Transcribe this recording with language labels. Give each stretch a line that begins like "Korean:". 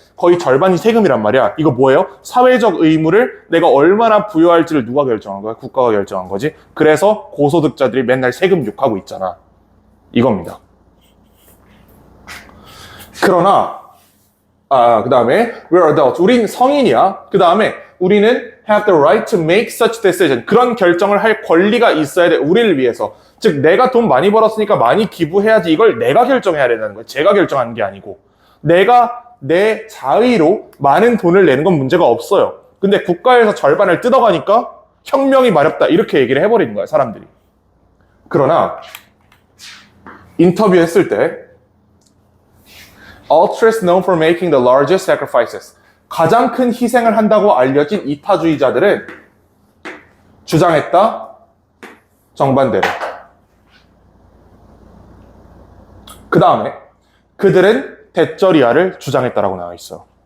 Korean: 거의 절반이 세금이란 말이야. 이거 뭐예요? 사회적 의무를 내가 얼마나 부여할지를 누가 결정한 거야? 국가가 결정한 거지. 그래서 고소득자들이 맨날 세금 욕하고 있잖아. 이겁니다. 그러나 그 다음에
English: we're adults.
Korean: 우린 성인이야. 그 다음에 우리는
English: have the right to make such decision.
Korean: 그런 결정을 할 권리가 있어야 돼. 우리를 위해서. 즉 내가 돈 많이 벌었으니까 많이 기부해야지. 이걸 내가 결정해야 된다는 거야. 제가 결정하는 게 아니고. 내가 내 자의로 많은 돈을 내는 건 문제가 없어요. 근데 국가에서 절반을 뜯어가니까 혁명이 마렵다. 이렇게 얘기를 해버리는 거야, 사람들이. 그러나 인터뷰했을 때
English: altruists known for making the largest sacrifices.
Korean: 가장 큰 희생을 한다고 알려진 이타주의자들은 주장했다. 정반대로. 그 다음에 그들은 대절 이하를 주장했다라고 나와 있어.